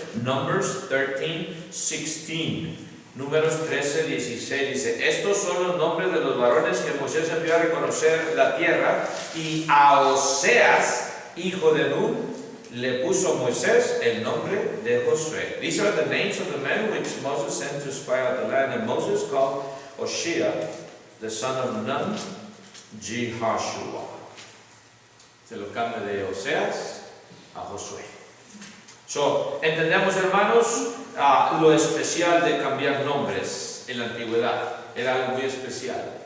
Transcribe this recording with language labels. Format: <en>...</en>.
<en>Numbers 13:16.</en> <es>Números 13:16 dice: estos son los nombres de los varones que Moisés envió a reconocer la tierra, y a Oseas, hijo de Nun, le puso Moisés el nombre de Josué.</es> <en>These are the names of the men which Moses sent to spy out the land, and Moses called Hoshea, the son of Nun, Jehoshua.</en> <es>Se lo cambia de Oseas a Josué. Entendemos, hermanos, lo especial de cambiar nombres en la antigüedad. Era algo muy especial.</es>